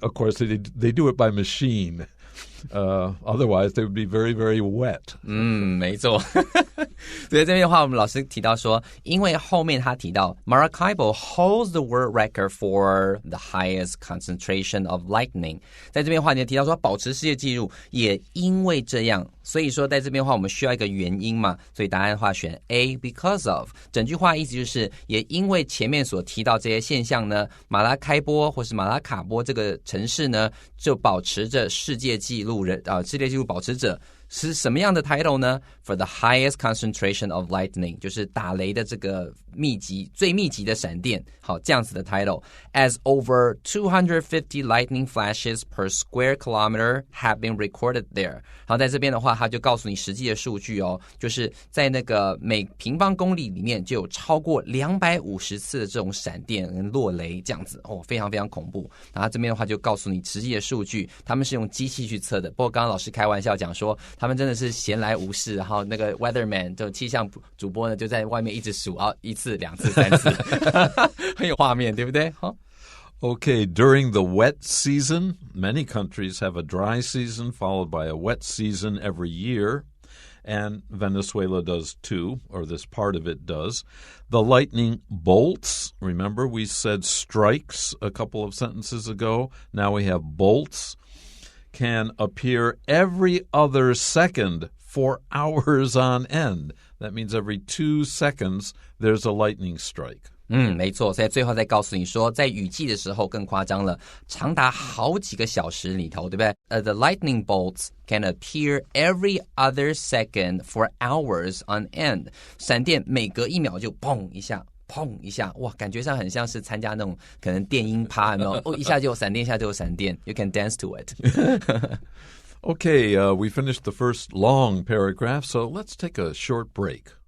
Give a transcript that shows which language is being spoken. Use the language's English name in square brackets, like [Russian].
[English] Of course, they do it by machine. Otherwise, they would be very, very wet. [Chinese] 没错。所以这边的话，我们老师提到说，因为后面他提到 [English] Maracaibo holds the world record for the highest concentration of lightning。 [Chinese] 在这边的话，你提到说保持世界纪录，也因为这样，所以说在这边的话，我们需要一个原因嘛，所以答案的话选 A because of。整句话意思就是，也因为前面所提到这些现象呢，马拉开波或是马拉卡波这个城市呢，就保持着世界纪录世界纪录保持者。是什么样的 title 呢 ？ [English] For the highest concentration of lightning， [Chinese] 就是打雷的这个最密集的闪电。好，这样子的 [English] title。As over 250 lightning flashes per square kilometer have been recorded there。 [Chinese] 然后在这边的话，他就告诉你实际的数据哦，就是在那个每平方公里里面就有超过250次的这种闪电跟落雷这样子哦，非常非常恐怖。然后这边的话就告诉你实际的数据，他们是用机器去测的。不过刚刚老师开玩笑讲说，他们真的是闲来无事，然后那个 weatherman 就气象主播呢就在外面一直数1次、2次、3次，很有画面，对不对？好。 [English] Okay, during the wet season, many countries have a dry season followed by a wet season every year, and Venezuela does too, or this part of it does. The lightning bolts, remember we said strikes a couple of sentences ago, now we have bolts, can appear every other second for hours on end. That means every 2 seconds there's a lightning strike. [Chinese] 没错，所以最后再告诉你说，在雨季的时候更夸张了，长达好几个小时里头，对不对？ [English] The lightning bolts can appear every other second for hours on end。 [Chinese] 闪电每隔1秒就砰一下。砰一下，哇，感觉上很像是参加那种可能电音趴，有没有？哦，一下就有闪电，一下就有闪电。 [English] You can dance to it. Okay, we finished the first long paragraph, so let's take a short break.